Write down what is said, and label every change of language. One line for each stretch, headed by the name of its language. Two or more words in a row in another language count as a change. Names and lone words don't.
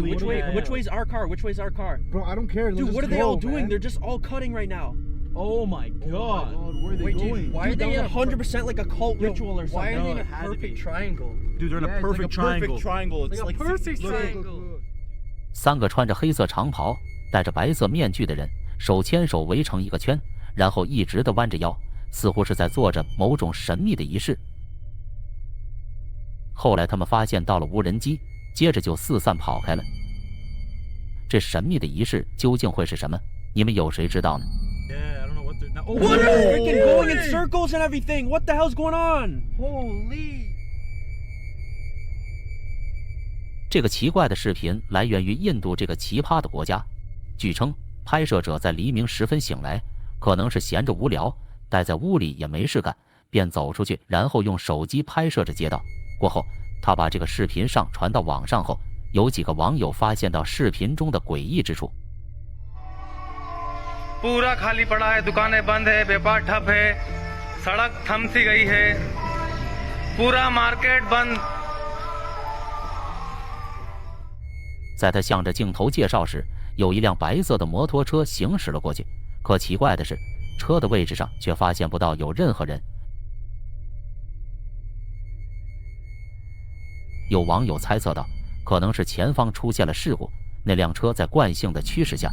English: which way's our car? Which way's our car? Bro, I don't care. Dude, what are they all doing? They're just all cutting right now. Oh my god. Where are they going? Dude, why are they in 100% like a cult ritual or something? Why are they in a perfect triangle? Dude, they're in a perfect triangle. It's like a perfect triangle.
Chinese: 3 个穿着黑色长袍、戴着白色面具的人手牵手围成一个圈，然后一直地弯着腰，似乎是在做着某种神秘的仪式。后来他们发现到了无人机，接着就四散跑开了。这神秘的仪式究竟会是什么？你们有谁知道呢？
English: Yeah, I don't know what they're. What are they freaking going in circles and everything? What the hell's going on? Holy!
Chinese: 这个奇怪的视频来源于印度这个奇葩的国家。据称，拍摄者在黎明时分醒来，可能是闲着无聊，待在屋里也没事干，便走出去，然后用手机拍摄着街道。过后，他把这个视频上传到网上后，有几个网友发现到视频中的诡异之处。
Hindi: पूरा खाली पड़ा है, दुकानें बंद है, व्यापार ठप है, सड़क थम सी गई है, पूरा मार्केट बंद।
Chinese: 在他向着镜头介绍时，有一辆白色的摩托车行驶了过去。可奇怪的是，车的位置上却发现不到有任何人。有网友猜测到，可能是前方出现了事故，那辆车在惯性的驱使下。